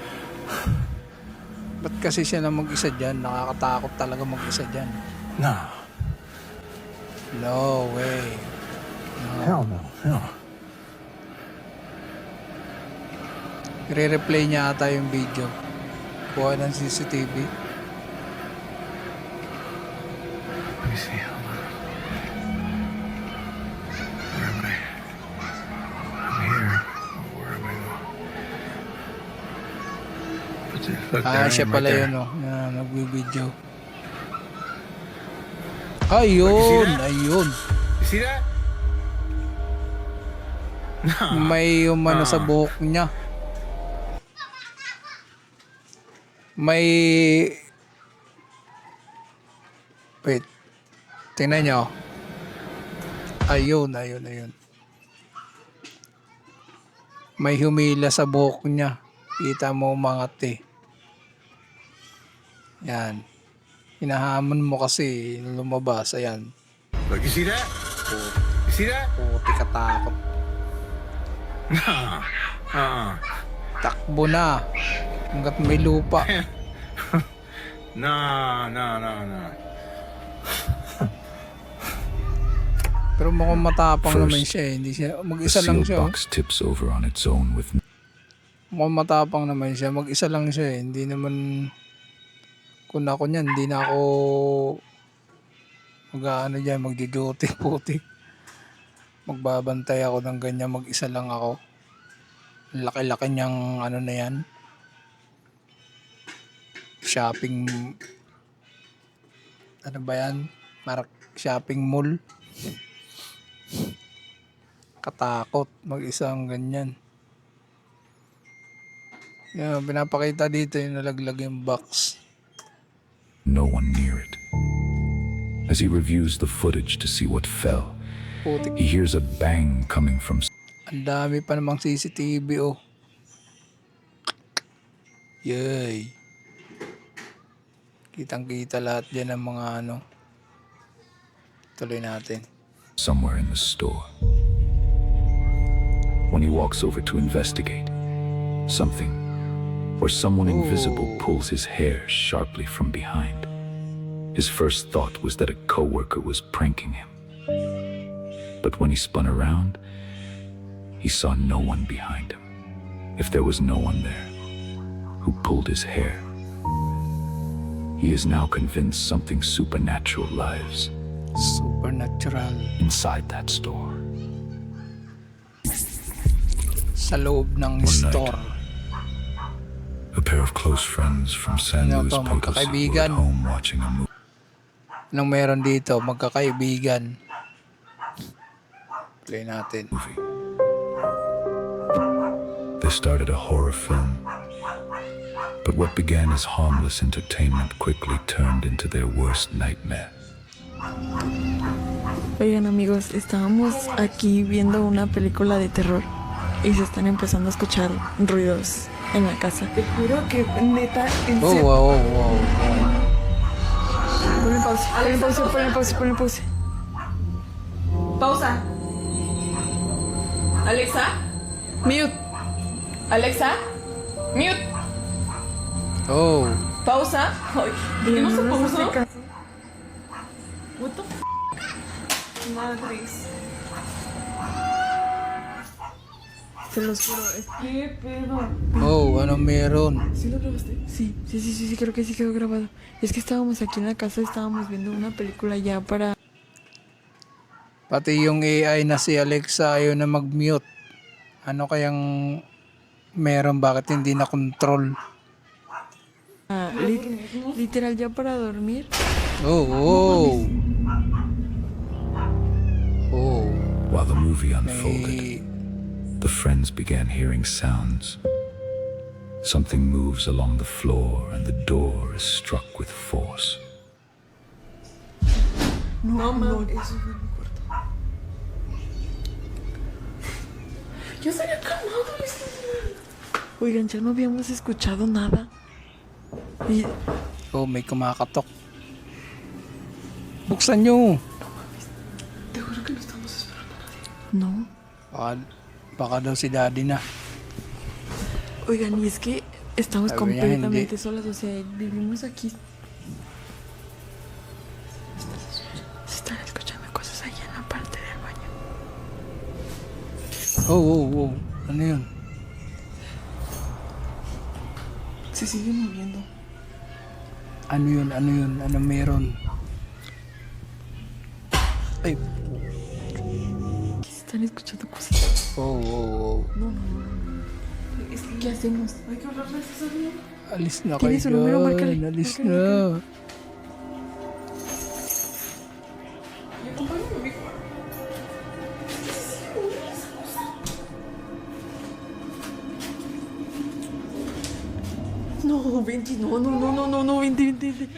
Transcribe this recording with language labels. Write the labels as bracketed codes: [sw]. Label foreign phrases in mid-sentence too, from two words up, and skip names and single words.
[tl] Ba't kasi siya na mag-isa dyan? Nakakatakot talaga mag-isa dyan. [en] No. No way. Hell no. No. [tl] I-replay niya ata yung video. Kuha ng CCTV. [en] Let me see. Hold on. Where am I? I'm here. Oh, where am I going? Look there, [tl] Siya [en] right [tl] pala [en] there. [tl] yun, oh. Na nagwi-video. Ayun. [en] You see that? No. [tl] May umano sa buhok niya. Wait. Tingnan nyo. Ayun. May humila sa buhok niya. Kita mo umangat eh. Yan. Hinahamon mo kasi lumabas. Ayan. [en] Look, you see that? You see that? [tl] Puti katakot. [en] No. [tl] Takbo na. Hanggat may lupa. [en] No. [tl] Pero mukhang matapang naman siya eh. Hindi siya, [en] The [tl] mag-isa lang [en] sealed [tl] siya. Oh. [en] box tips over on its own with [tl] Mukhang matapang naman siya. Mag-isa lang siya eh. Hindi naman, kung ako niyan, hindi na ako mag-ano dyan, magdi-duty, puti. Magbabantay ako ng ganyan, mag-isa lang ako. Laki-laki niyang ano na yan. Shopping, ano ba yan? [en] Shopping mall. [tl] Katakot, mag-isang ganyan. Yan, pinapakita dito yung nalaglag yung box. [en] no one near it. As he reviews the footage to see what fell, [tl] Putik. [en] he hears a bang coming from [tl] Ang dami pa namang CCTV, oh. Yay. Kitang-kita lahat dyan ng mga ano. Tuloy natin. [en] somewhere in the store. When he walks over to investigate, something or someone invisible pulls his hair sharply from behind. His first thought was that a coworker was pranking him. But when he spun around, He saw no one behind him. If there was no one there, who pulled his hair? He is now convinced something supernatural lies Supernatural. inside that store. [tl] Sa loob ng [en] One night. [tl] store. [en] A pair of close friends from San [tl] Ano [en] Luis [tl] to, [en] Potosí were [tl] magkakaibigan? [en] at home watching a movie. [tl] Anong meron dito? Magkakaibigan. Play natin. [en] They started a horror film. But what began as harmless entertainment quickly turned into their worst nightmare. [es] Oigan amigos, estábamos aquí viendo una película de terror y se están empezando a escuchar ruidos en la casa. Te juro que neta, en Oh, serio. [en] wow, wow, wow. [es] Ponle pausa, ponle pausa, ponle pausa, ponle pausa. Pausa. Alexa, mute. Alexa, mute. Oh, Pausa. Ay, ¿por qué no se pausa? [en] What the f? [es] Madres. Se los juro, es que pedo. [tl] oh, anong meron? [es] ¿Sí lo grabaste? Sí, creo que sí quedó grabado. Es que estábamos aquí en la casa, estábamos viendo una película ya para... [tl] Pati yung AI na si Alexa ayaw na mag-mute. Ano kayang meron? Bakit hindi na control? [es] literal ya para dormir. Oh, oh. Oh, [en] While the movie unfolded, [tl] may... [en] the friends began hearing sounds. Something moves along the floor and the door is struck with force. [es] No, eso fue mi cuarto. Yo se había calmado. Oigan, ya no habíamos escuchado nada. Y [tl] Oh, may kumakatok. Buksan nyo. [es] te juro que no estamos esperando a nadie. No. [tl] Baka daw si daddy na. [es] Oigan, y es que estamos [tl] Sabi niya, [es] completamente [tl] hindi. [es] solas, o sea, vivimos aquí. Se están escuchando cosas ahí en la parte del baño. [tl] Oh, oh, oh. Ano yun? [es] Se sigue moviendo. [tl] Ano yun? Ano yun? Ano meron? Ay. [es] Se están escuchando cosas. Oh, oh, oh. No. Es que, ¿qué hacemos? Hay que hablarle a esa niña. [tl] Alis na [es] ¿Tiene [tl] kayo [es] su número? [tl] dyan. [es] Márcale. [tl] Alis [es] Márcale, [tl] na. [es] No, vente, no, vente.